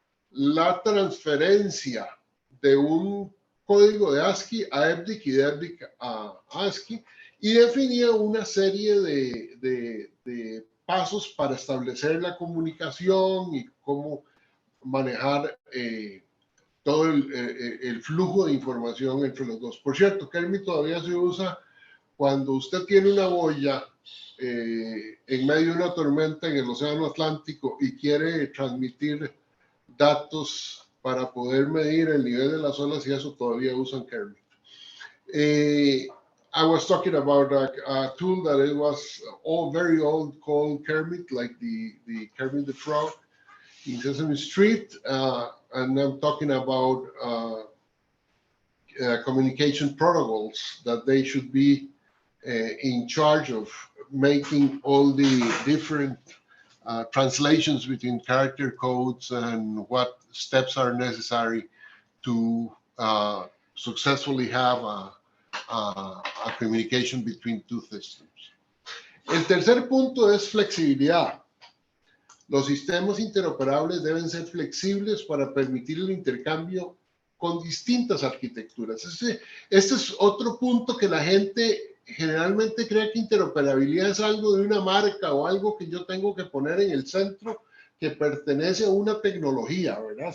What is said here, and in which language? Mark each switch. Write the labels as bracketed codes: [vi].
[es] la transferencia de un código de ASCII a EBDIC y de EBDIC a ASCII y definía una serie de pasos para establecer la comunicación y cómo manejar todo el flujo de información entre los dos. Por cierto, Kermit todavía se usa cuando usted tiene una boya en medio de una tormenta en el Océano Atlántico y quiere transmitir datos para poder medir el nivel de las olas, y eso todavía usan Kermit. [en] I was talking about a tool that it was very old called Kermit, like the Kermit the Frog in Sesame Street, and I'm talking about communication protocols that they should be in charge of making all the different translations between character codes and what steps are necessary to successfully have a communication between two systems. [es] El tercer punto es flexibilidad. Los sistemas interoperables deben ser flexibles para permitir el intercambio con distintas arquitecturas. Este es otro punto que la gente generalmente cree que interoperabilidad es algo de una marca o algo que yo tengo que poner en el centro que pertenece a una tecnología, ¿verdad?